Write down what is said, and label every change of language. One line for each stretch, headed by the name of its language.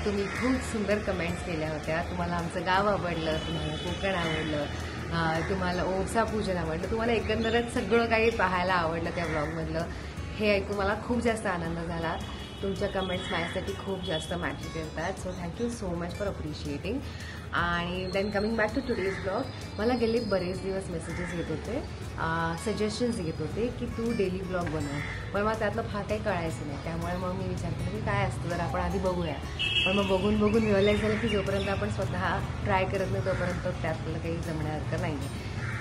Marathi: तुम्ही खूप सुंदर कमेंट्स केल्या होत्या. तुम्हाला आमचं गाव आवडलं, तुम्हाला कोकण आवडलं, तुम्हाला ओवसा पूजन आवडलं, तुम्हाला एकंदरच सगळं काही पाहायला आवडलं त्या ब्लॉगमधलं. हे ऐकून मला खूप जास्त आनंद झाला. तुमच्या कमेंट्स माझ्यासाठी खूप जास्त मॅटर करतात.
English: So thank you so much for appreciating.
Marathi: आणि
English: then coming back to today's blog,
Marathi: मला गेले बरेच दिवस मेसेजेस येत होते, सजेशन्स येत होते की तू डेली ब्लॉग बनव. पण मला त्यातलं फार काही कळायचं नाही. त्यामुळे मग मी विचार केला की काय असतं, तर आपण आधी बघूया. पण मग बघून रिअलाईज झालं की जोपर्यंत आपण स्वतः ट्राय करत नाही तोपर्यंत त्यातलं काही जमण्यासारखं नाही आहे.